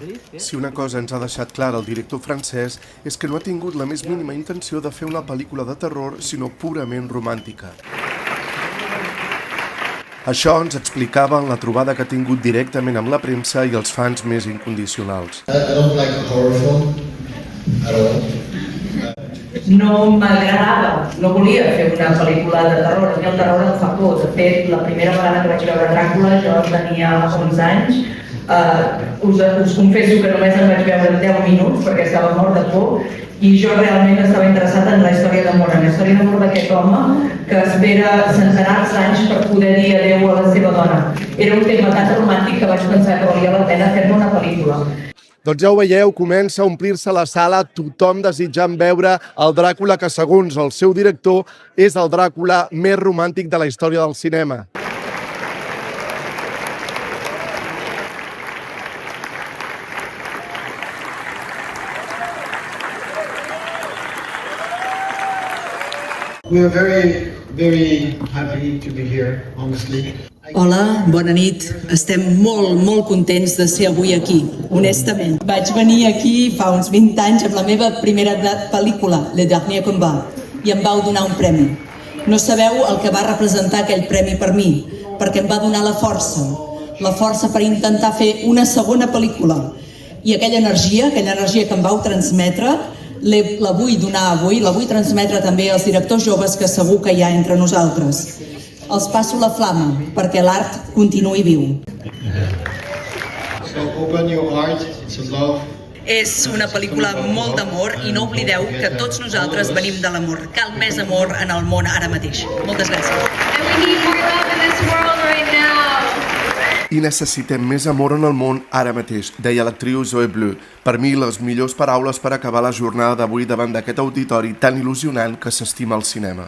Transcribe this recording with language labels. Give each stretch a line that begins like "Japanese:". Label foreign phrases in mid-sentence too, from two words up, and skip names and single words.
Catalan: Si una cosa ens ha deixat clara el director francès és que no ha tingut la més mínima intenció de fer una pel·lícula de terror, sinó purament romàntica. Això ens explicava en la trobada que ha tingut directament amb la premsa i els fans més incondicionals.
English: I don't like a horror film at all.
Catalan: No m'agradava, no volia fer una pel·lícula de terror, a mi el terror em fa por. De fet, la primera vegada que vaig veure Dràcula jo tenia 11 anys. Us confesso que només em vaig veure 10 minuts perquè estava mort de por i jo realment estava interessat en la història d'amor, en la història d'amor d'aquest home que espera centenars d'anys per poder dir adeu a la seva dona. Era un tema tan romàntic que vaig pensar que valia la pena fer-ne una pel·lícula. Doncs ja ho veieu, comença a omplir-se la sala, tothom desitjant veure el Dràcula que, segons el seu director, és el Dràcula més romàntic de la història del cinema.
English: We are very, very happy to be here, honestly.
Catalan: Hola, bona nit. Estem molt contents de ser avui aquí, honestament. Vaig venir aquí fa uns 20 anys amb la meva primera pel·lícula, Le Dernier Combat, i em vau donar un premi. No sabeu el que va representar aquell premi per mi, perquè em va donar la força per intentar fer una segona pel·lícula. I aquella energia que em vau transmetre, la vull donar avui, la vull transmetre també als directors joves que segur que hi ha entre nosaltres. Els passo la flama perquè l'art continuï viu.
English: So open your heart to love.
Catalan: És una pel·lícula molt d'amor i no oblideu que tots nosaltres venim de l'amor. Cal més amor en el món ara mateix. Moltes gràcies. I necessitem més amor en el món ara mateix, deia l'actriu Zoe Bleu. Per mi, les millors paraules per acabar la jornada d'avui davant d'aquest auditori tan il·lusionant que s'estima el cinema.